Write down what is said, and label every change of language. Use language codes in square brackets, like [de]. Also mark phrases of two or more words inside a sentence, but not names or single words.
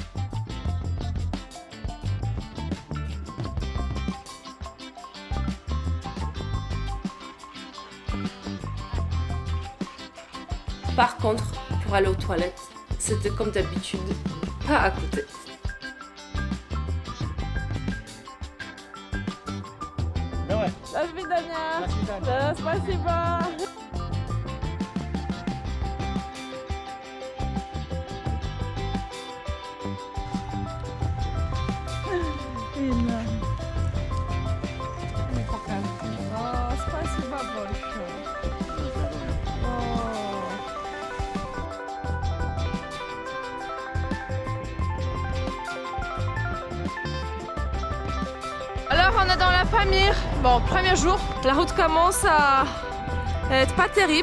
[fr] Par contre, pour aller aux toilettes, c'était comme d'habitude, pas à côté. [ru] До свидания. Да, спасибо. Спасибо большое. [fr] Alors on est dans la Pamir. Bon, premier jour, la route commence à être pas terrible.